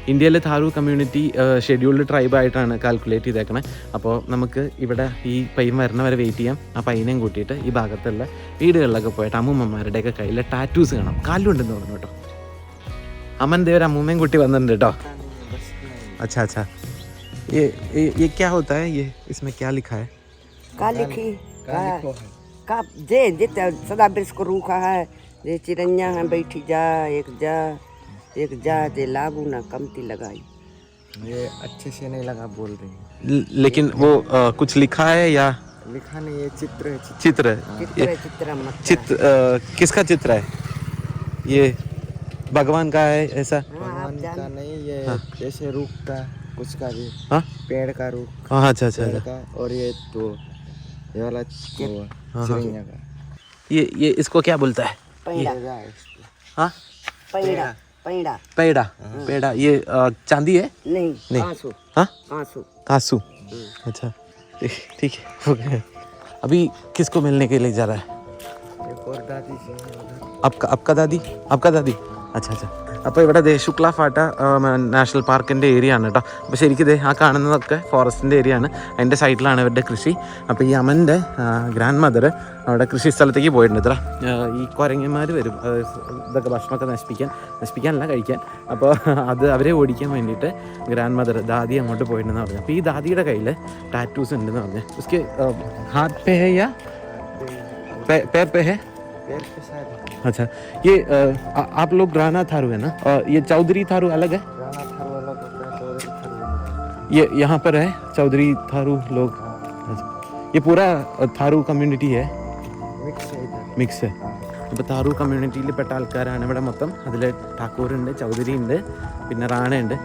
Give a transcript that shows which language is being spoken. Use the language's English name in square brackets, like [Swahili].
[Malayalam] ഇന്ത്യയിൽ താരു community scheduled ട്രൈബായിട്ടാണ് calculate ചെയ്തേക്കണേ. അപ്പോൾ നമുക്ക് ഇവിടെ ഈ പയ്യൻ വരണ വരെ വെയിറ്റ് ചെയ്യാം. ആ പയ്യനെയും കൂട്ടിയിട്ട് ഈ ഭാഗത്തുള്ള വീടുകളിലൊക്കെ പോയിട്ട് അമ്മൂമ്മമാരുടെയൊക്കെ കയ്യിൽ ടാറ്റൂസ് കാണാം. കാലുണ്ടെന്ന് തോന്നുന്നു കേട്ടോ. അമ്മൻ ദേവർ അമ്മൂമ്മയും കൂട്ടി വന്നിട്ടുണ്ട് കേട്ടോ. [Hindi] अच्छा अच्छा, ये क्या होता है? ये इसमें क्या लिखा है? का लिखी का जे सदा वृक्ष को रूखा है, जे चिड़ैया है बैठी जा एक जा जे लागू ना कमती लगाई। ये अच्छे से नहीं लगा बोल रही है। लेकिन वो कुछ लिखा है या लिखा नहीं, ये चित्र है। चित्र चित्र किसका चित्र है? ये भगवान का है ऐसा? भगवान का नहीं, ये जैसे रूख का कुछ का भी, हाँ पेड़ का रूख, हाँ अच्छा अच्छा पेड़ का, और ये तो ये वाला चिड़िया का। ये इसको क्या बोलता है? पैड़ा हाँ पैड़ा पैड़ा पेड़ा पेड़ा। ये चांदी है? नहीं नहीं। आंसू हाँ आंसू कासू। अच्छा ठीक है हो गया। अभी किसको मिलने के लिए जा रहा है? एक और दादी से आपका दादी अच्छा अच्छा. [Malayalam] അപ്പോൾ ഇവിടെ ശുക്ല ഫാട്ട നാഷണൽ പാർക്കിൻ്റെ ഏരിയ ആണ് കേട്ടോ. അപ്പോൾ ശരിക്കും ഇതേ ആ കാണുന്നതൊക്കെ ഫോറസ്റ്റിൻ്റെ ഏരിയ ആണ്. അതിൻ്റെ സൈഡിലാണ് ഇവരുടെ കൃഷി. അപ്പോൾ ഈ അമൻ്റെ ഗ്രാൻഡ് മദർ അവിടെ കൃഷി സ്ഥലത്തേക്ക് പോയിട്ടുണ്ട്. ഇത്ര ഈ കുരങ്ങന്മാർ വരും ഇതൊക്കെ ഭക്ഷണമൊക്കെ നശിപ്പിക്കാനല്ല കഴിക്കാൻ. അപ്പോൾ അവരെ ഓടിക്കാൻ വേണ്ടിയിട്ട് ഗ്രാൻഡ് മദർ ദാദി അങ്ങോട്ട് പോയിട്ടുണ്ടെന്ന് പറഞ്ഞു. അപ്പോൾ ഈ ദാദിയുടെ കയ്യിൽ ടാറ്റൂസ് ഉണ്ടെന്ന് പറഞ്ഞു. [Hindi] ഉസ്കെ ഹാത്ത് പേ ഹേ യാ पैर पे है? पेड़ के साथ अच्छा ये आप लोग राणा थारू है ना? ये चौधरी थारू अलग है? राणा थारू अलग होता है, चौधरी थारू अलग होता ये यहाँ पर है चौधरी थारू लोग? अच्छा ये पूरा थारू कम्युनिटी है? है। मिक्स है इधर। [Malayalam] മിക്സ്. ഇപ്പോൾ താറു കമ്മ്യൂണിറ്റിയിൽ പെട്ട ആൾക്കാരാണ് ഇവിടെ മൊത്തം. അതിൽ ഠാക്കൂറുണ്ട്, ചൗധരി ഉണ്ട്, പിന്നെ റാണയുണ്ട്.